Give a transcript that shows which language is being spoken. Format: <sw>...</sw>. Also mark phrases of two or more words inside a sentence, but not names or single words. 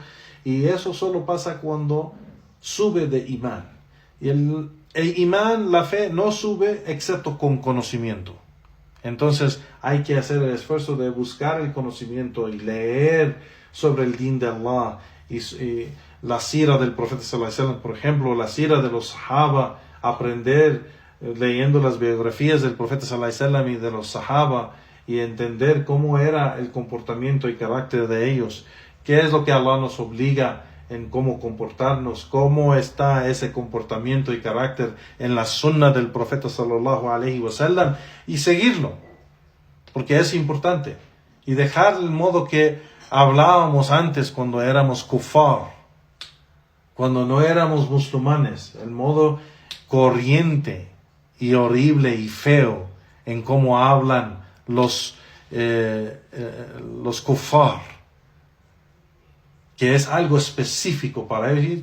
<es>Y eso solo pasa cuando sube de imán, y el imán, la fe, no sube excepto con conocimiento. Entonces hay que hacer el esfuerzo de buscar el conocimiento y leer sobre el din de Allah y la sira del profeta</es> <ar>صلى الله عليه وسلم,</ar> <es>por ejemplo, la sira de los sahaba, aprender leyendo las biografías del profeta</es> <ar>صلى الله عليه وسلم</ar> <es>y de los sahaba, y entender cómo era el comportamiento y carácter de ellos, qué es lo que Allah nos obliga en cómo comportarnos, cómo está ese comportamiento y carácter en la sunna del profeta</es> <ar>صلى الله عليه وسلم,</ar> <es>y seguirlo, porque es importante, y dejar el modo que hablábamos antes cuando éramos kufar, cuando no éramos musulmanes, el modo corriente y horrible y feo en cómo hablan los kufar, que es algo específico para ellos.</es>